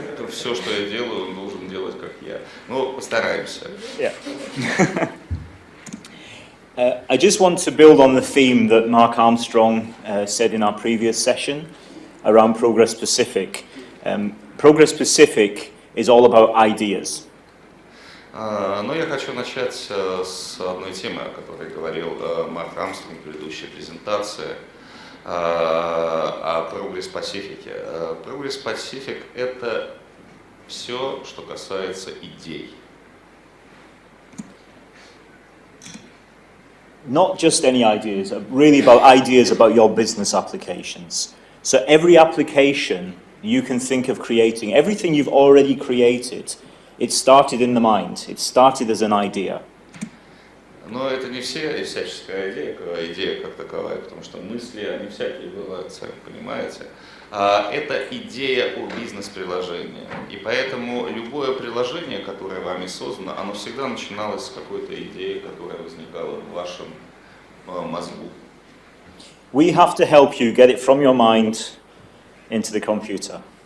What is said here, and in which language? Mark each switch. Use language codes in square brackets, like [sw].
[ru] Все, что я делаю, он должен делать, как я. Ну, постараемся. [en] Yeah. I just want to build on the theme that Mark Armstrong said in our previous session around Progress Pacific. Progress Pacific is all about ideas. [ru] Но я хочу начать с одной темы, о которой говорил Марк Армстронг в предыдущей презентации, о Progress Pacific. Progress Pacific – это все, что касается идей. [en] Not just any ideas, really about ideas about your business applications. So every application you can think of creating, everything you've already created, it started in the mind, it started as an idea. [ru] Но это не всяческая идея как таковая, потому что мысли, они всякие бывают, сами понимаете. Это идея о бизнес-приложении. И поэтому любое приложение, которое вами создано, оно всегда начиналось с какой-то идеи, которая возникала в вашем мозгу. [en] We have to help you get it from your mind into the computer.